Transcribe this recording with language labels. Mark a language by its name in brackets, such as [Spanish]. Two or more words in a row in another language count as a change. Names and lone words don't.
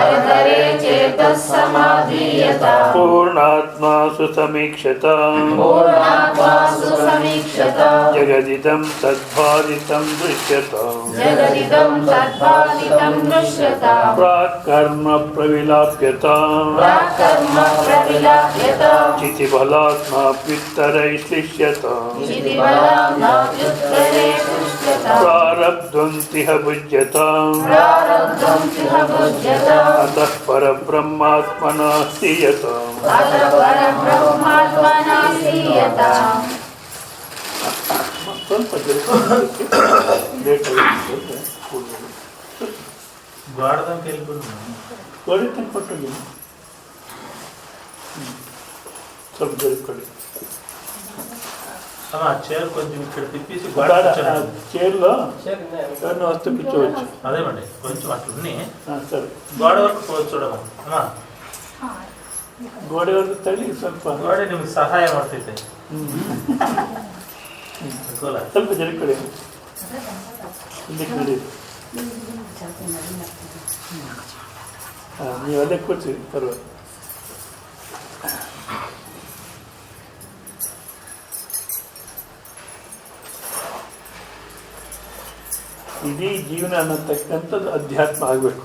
[Sanskrit] ಪೂರ್ಣಾತ್ಮಾಸು ಸಮೀಕ್ಷತಾಂ ಜಗದಿದಂ ತದ್ಭಾದಿತಂ ದೃಶ್ಯತಾಂ ಪ್ರಾಕ್ಕರ್ಮ ಪ್ರವಿಲಾಪ್ಯತಾಂ ಚಿತಿಬಲಾತ್ಮ ಪಿತ್ತರೈ ಶ್ಲಿಷ್ಯತಾಂ ಪ್ರಾರಬ್ಧ್ವಂತಿಹ ಭುಜ್ಯತಾಂ ಅತಃ ಪರಬ್ರಹ್ಮಾತ್ಮನಾಸ್ತಿ ಯತಾಂ. [Kannada] ಸ್ವಲ್ಪ ಲೇಟ್ ಆಗುತ್ತೆ. ಗೋಡೆ ತಂದ್ಕೊಟ್ಟೋಗಿ ಸ್ವಲ್ಪ ಜರುಕೊಳ್ಳಿ. [Telugu] చైర్ కొంచెం ఇక్కడ తిప్పేసి చైర్లో వస్తూ కూర్చోవచ్చు. అదేమండి కొంచెం అట్లున్నాయి. సరే గోడ వరకు పోవచ్చు చూడమ్మా. గోడ వరకు తల్లి ಸ್ವಲ್ಪ [Kannada] గోడ ನಿಮಗೆ ಸಹಾಯ ಮಾಡ್ತೈತೆ. ಸ್ವಲ್ಪ ಜರುಕೊಳ್ಳಿ. ಇಲ್ಲಿ ನೀವು ಅಲ್ಲೇ ಕೂರ್ಸಿ ಪರವಾಗಿಲ್ಲ. ಇಡೀ ಜೀವನ ಅನ್ನತಕ್ಕಂಥದ್ದು ಅಧ್ಯಾತ್ಮ ಆಗಬೇಕು.